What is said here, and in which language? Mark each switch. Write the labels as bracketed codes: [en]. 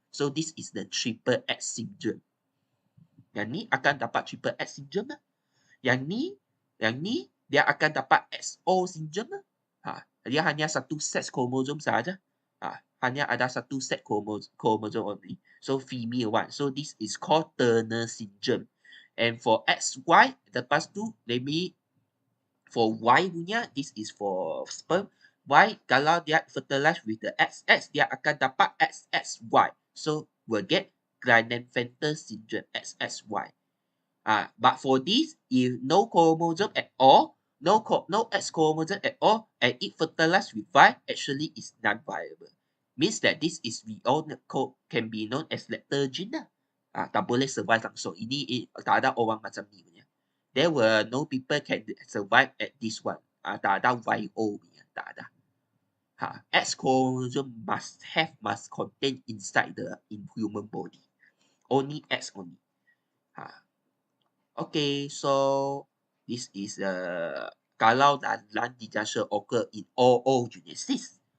[en] So this is the triple X syndrome. [ms] Yang ni akan dapat triple X syndrome lah. Yang ni dia akan dapat XO syndrome lah. Dia hanya satu sex chromosome sahaja. Hanya ada satu set chromosome only. [en] So female one. So this is called Turner syndrome. And for XY, [ms] lepas tu [en] maybe for Y punya, this is for sperm. [ms] Y, kalau dia [en] fertilize with the XX, [ms] dia akan dapat XXY. [en] So, will get Klinefelter syndrome, XXY. But for this, if no chromosome at all, no X chromosome at all, and it fertilized with Y, actually is non-viable. Means that this is can be known as lethargy lah. [ms] Tak boleh survive langsung. Ini tak ada orang macam ni punya. [en] There were no people can survive at this one. [ms] Tak ada YO punya. Tak ada. [en] X chromosome must contain inside the human body. Only X only. Okay, so this is [ms] kalau [en] non-disjunction occur in oogenesis.